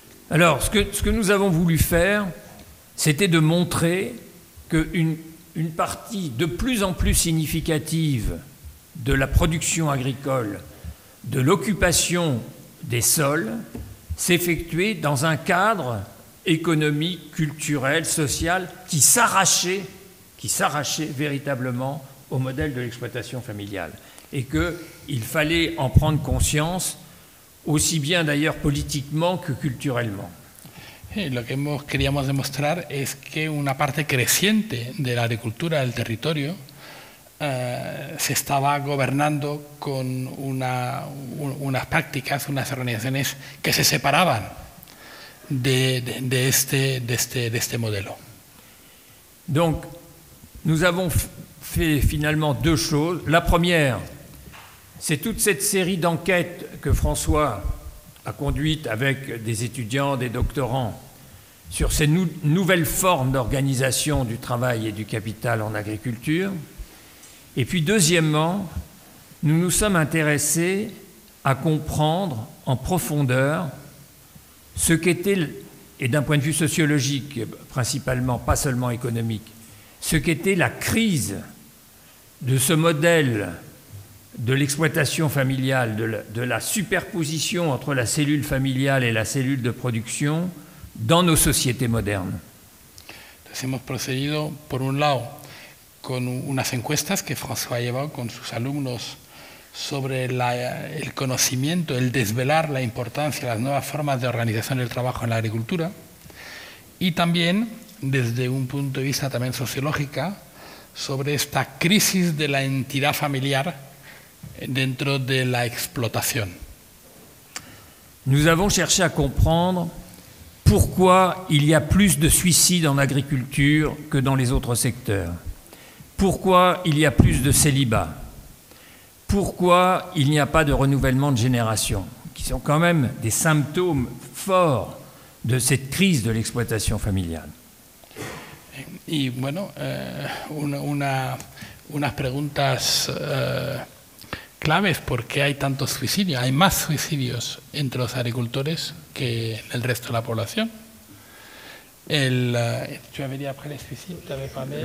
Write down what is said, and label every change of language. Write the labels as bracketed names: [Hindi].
[French] Alors, ce que nous avons voulu faire, c'était de montrer qu'une partie de plus en plus significative de la production agricole, de l'occupation des sols, s'effectuait dans un cadre économique, culturel, social, qui s'arrachait véritablement au modèle de l'exploitation familiale. Et qu'il fallait en prendre conscience, aussi bien d'ailleurs politiquement que culturellement. [Spanish] Lo que queríamos demostrar es que una parte creciente de la agricultura del territorio se estaba gobernando con unas prácticas, unas organizaciones que se separaban de este modelo. [French] Donc, nous avons fait finalement deux choses. La première, c'est toute cette série d'enquêtes que François a conduites avec des étudiants, des doctorants, sur ces nouvelles formes d'organisation du travail et du capital en agriculture. Et puis deuxièmement, nous nous sommes intéressés à comprendre en profondeur ce qu'était, et d'un point de vue sociologique principalement, pas seulement économique, ce qu'était la crise de ce modèle de l'exploitation familiale, de la superposition entre la cellule familiale et la cellule de production dans nos sociétés modernes. [Spanish] Entonces hemos procedido, por un lado, con unas encuestas que François ha llevado con sus alumnos sobre el conocimiento, el desvelar la importancia de las nuevas formas de organización del trabajo en la agricultura, y también desde un punto de vista también sociológico sobre esta crisis de la entidad familiar dentro de la explotación. [French] Nous avons cherché à comprendre pourquoi il y a plus de suicides en agriculture que dans les autres secteurs, pourquoi il y a plus de célibats, pourquoi il n'y a pas de renouvellement de génération, qui sont quand même des symptômes forts de cette crise de l'exploitation familiale. [Spanish] Y bueno, unas preguntas claves: ¿por qué hay tantos suicidios? Hay más suicidios entre los agricultores que en el resto de la población. [French] Tu avais dit après les suicides, tu avais parlé...